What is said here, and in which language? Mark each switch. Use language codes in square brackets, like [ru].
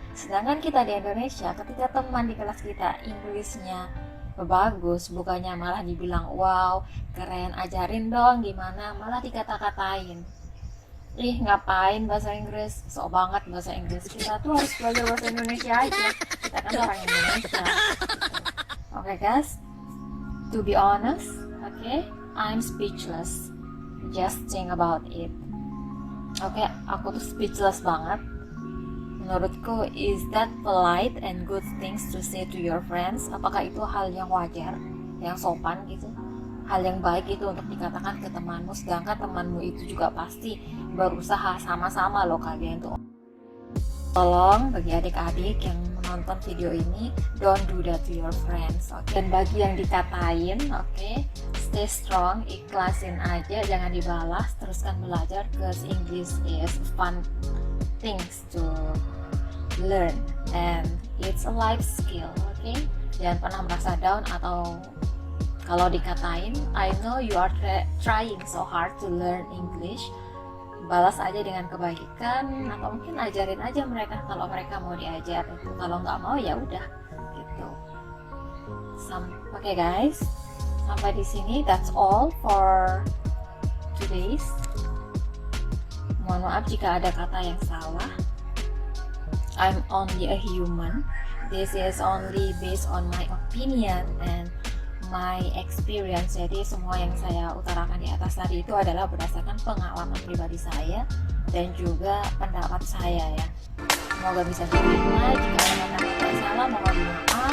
[id] Sedangkan kita di Indonesia, ketika teman di kelas kita Inggrisnya bagus, bukannya malah dibilang, wow, keren, ajarin dong gimana, malah dikata-katain. Ih, ngapain bahasa Inggris? Sok banget bahasa Inggris. Kita tuh harus belajar bahasa Indonesia aja. Kita kan orang Indonesia. [en] Oke guys, to be honest, okay, I'm speechless. Just think about it. [id] Oke, aku tuh speechless banget. Menurutku, [en] is that polite and good things to say to your friends? [id] Apakah itu hal yang wajar, yang sopan gitu? Hal yang baik itu untuk dikatakan ke temanmu, sedangkan temanmu itu juga pasti berusaha sama-sama loh kalian tuh. Tolong bagi adik-adik yang menonton video ini, [en] don't do that to your friends, okay? [id] Dan bagi yang dikatain, [en] okay, stay strong, [id] ikhlasin aja, jangan dibalas, teruskan belajar, [en] because English is fun things to learn and it's a life skill, okay? [id] Jangan pernah merasa down atau kalau dikatain, [en] I know you are trying so hard to learn English. [id] Balas aja dengan kebaikan, atau mungkin ajarin aja mereka kalau mereka mau diajar itu. Kalau nggak mau ya udah gitu. Oke guys, sampai di sini. [en] That's all for today's. [id] Mohon maaf jika ada kata yang salah. [en] I'm only a human. This is only based on my opinion and my experience. [id] Jadi semua yang saya utarakan di atas tadi itu adalah berdasarkan pengalaman pribadi saya dan juga pendapat saya ya. Semoga bisa diterima. Jika ada kata-kata yang salah, mohon maaf.